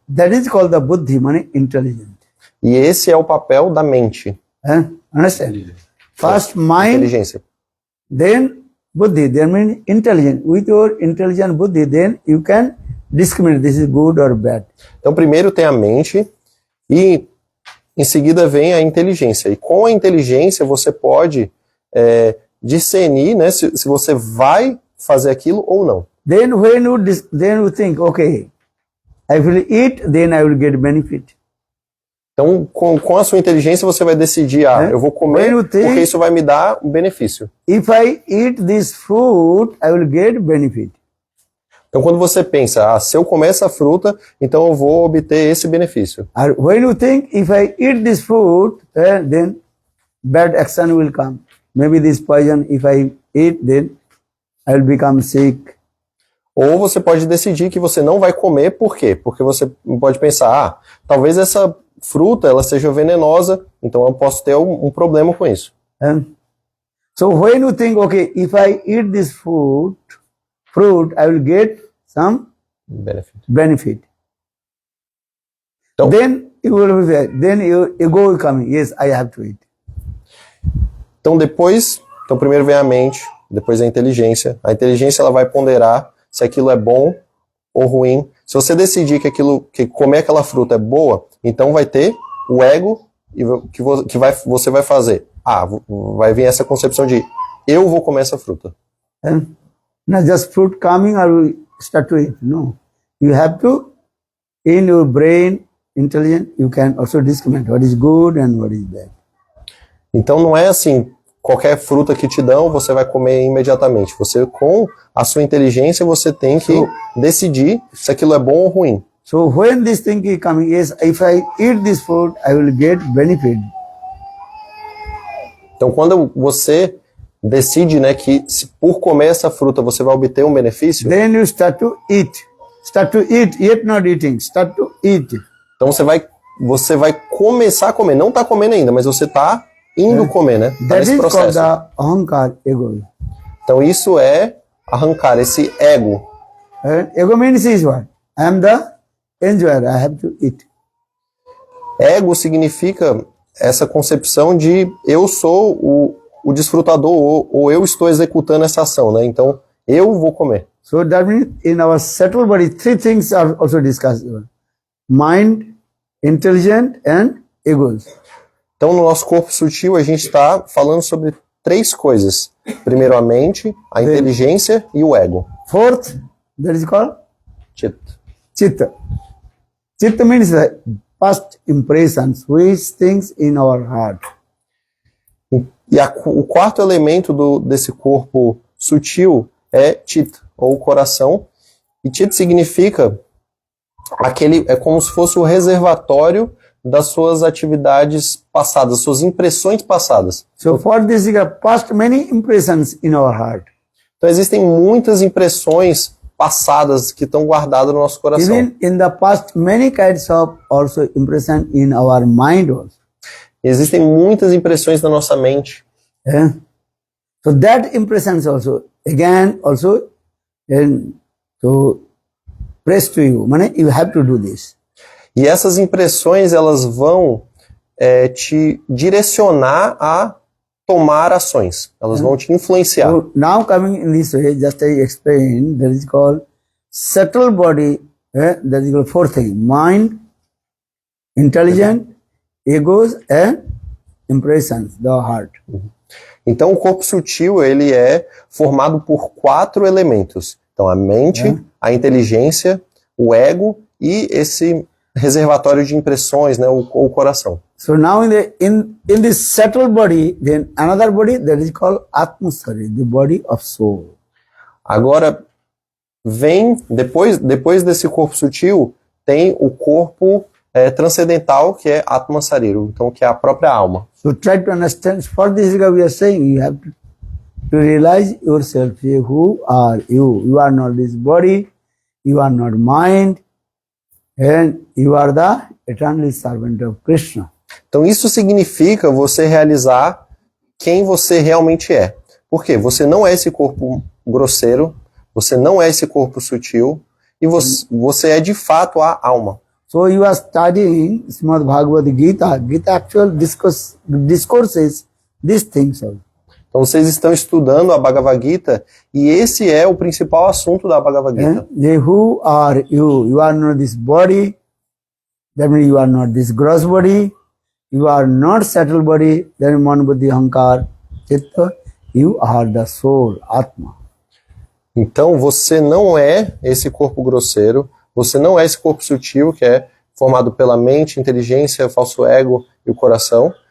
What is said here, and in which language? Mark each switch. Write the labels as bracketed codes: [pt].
[en] That is called the buddhi, meaning intelligent. [pt] E esse é o papel da mente, [en] Understand? First mind, [pt] inteligência. [en] then buddhi. That means intelligent. With your intelligent buddhi, then you can discriminate this is good or bad. [pt] Então primeiro tem a mente e em seguida vem a inteligência. E com a inteligência você pode discernir, né, se você vai fazer aquilo ou não. [en] Then when you think, okay, I will eat, then I will get benefit. [pt] Então, com a sua inteligência, você vai decidir, eu vou comer porque isso vai me dar um benefício. [en] If I eat this fruit, I will get benefit. [pt] Então, quando você pensa, se eu comer essa fruta, então eu vou obter esse benefício. [en] When you think, if I eat this fruit, then bad action will come. maybe this poison, if I eat, then I will become sick. [pt] Ou você pode decidir que você não vai comer, por quê? Porque você pode pensar, talvez essa fruta ela seja venenosa, então eu posso ter um problema com isso. [en] So when you think, okay, if I eat this fruit, I will get some benefit. [pt] Então, [en] Then you will be, then your ego will come. Yes, I have to eat. [pt] Então primeiro vem a mente, depois a inteligência. A inteligência ela vai ponderar se aquilo é bom ou ruim. Se você decidir que comer aquela fruta é boa, então vai ter o ego você vai fazer. Vai vir essa concepção de eu vou comer essa fruta. [en] Not just fruit coming or start to eat. No, you have to, in your brain, intelligent, you can also discriminate what is good and what is bad. [pt] Então não é assim, qualquer fruta que te dão, você vai comer imediatamente. Você, com a sua inteligência, você tem que decidir se aquilo é bom ou ruim. [en] So when this thing is coming, yes, if I eat this food, I will get benefit. [pt] Então quando você decide, né, que se por comer essa fruta você vai obter um benefício, [en] Then you start to eat. Start to eat, yet not eating. Start to eat. [pt] então você vai começar a comer. Não está comendo ainda, mas você está indo comer, né? Tá [en] That [pt] nesse [en] is called [pt] processo. [en] the ahankar, ego. [pt] Então isso é arrancar esse ego. [en] Ego means is what? I am the enjoyer, I have to eat. [pt] Ego significa essa concepção de eu sou o desfrutador ou eu estou executando essa ação, né? Então eu vou comer. [en] So that means in our subtle body, three things are also discussed. Mind, intelligent and egos. [pt] Então no nosso corpo sutil a gente está falando sobre três coisas. Primeiro a mente, a inteligência e o ego. [en] Fourth, that is called Chit. chitta. Chitta means the past impressions, which things in our heart. [pt] E o quarto elemento desse corpo sutil é Chit, ou coração. E Chit significa é como se fosse o reservatório das suas atividades passadas, suas impressões passadas. [en] So for this, you have past many impressions in our heart. [pt] Então existem muitas impressões passadas que estão guardadas no nosso coração. [en] Even in the past, many kinds of also impression in our mind also. [pt] Existem muitas impressões na nossa mente. [en] Yeah? So that impressions also, again, also, to press to you. You have to do this. [pt] E essas impressões, elas vão te direcionar a tomar ações. Elas vão te influenciar. [en] So now coming in this way, just I explained, that is called subtle body, that is called fourth thing, mind, intelligent, egos and impressions, the heart. [pt] Então o corpo sutil, ele é formado por 4 elementos. Então a mente, a inteligência, o ego e esse reservatório de impressões, né, o coração. [en] So now in this subtle body, then another body that is called Atmasari, the body of soul. [pt] Agora vem, depois desse corpo sutil, tem o corpo transcendental, que é Atma Sarira, então que é a própria alma. [en] So try to understand, for this we are saying, you have to realize yourself, who are you? You are not this body, you are not mind, and you are the eternal servant of Krishna. [pt] Então isso significa você realizar quem você realmente é. Por quê? Você não é esse corpo grosseiro, você não é esse corpo sutil, e você é de fato a alma. [en] So you are studying Srimad Bhagavad Gita. Gita actual discourses these things also. [pt] Então vocês estão estudando a Bhagavad Gita, e esse é o principal assunto da Bhagavad Gita. [en] Who are you? You are not this body, that means you are not this gross body, you are not subtle body, that means man, buddhi, ahankar, chitta, you are the soul, Atma. [pt] Então você não é esse corpo grosseiro, você não é esse corpo sutil, que é formado pela mente, inteligência, falso ego e o coração.